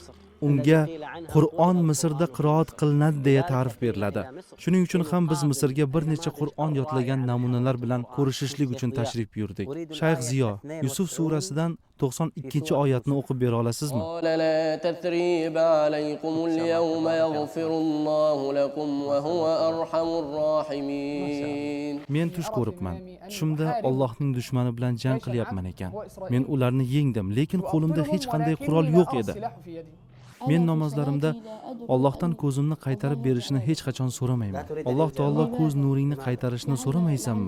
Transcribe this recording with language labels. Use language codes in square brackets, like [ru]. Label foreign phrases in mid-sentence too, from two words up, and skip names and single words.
[uz] Unga Qur'on Misrda qiroat qilinadi deya ta'rif beriladi. Shuning uchun ham biz Misrga bir necha Qur'on yodlagan namunalar bilan ko'rishishlik uchun tashrif buyurdik. Shayx Ziyo, Yusuf surasidan 92-oyatni o'qib bera olasizmi? [ar] لا تثريب عليكم اليوم يغفر الله لكم وهو أرحم الراحمين. [uz] Men tush ko'ribman. Tushimda Allohning dushmani bilan jang qilyapman ekan. Men ularni yengdim, lekin qo'limda hech qanday qurol yo'q edi. Men namozlarimda Allohdan ko'zimni qaytarib berishini hech qachon so'ramayman. Alloh taolo ko'z nuringni qaytarishni so'ramaysanmi?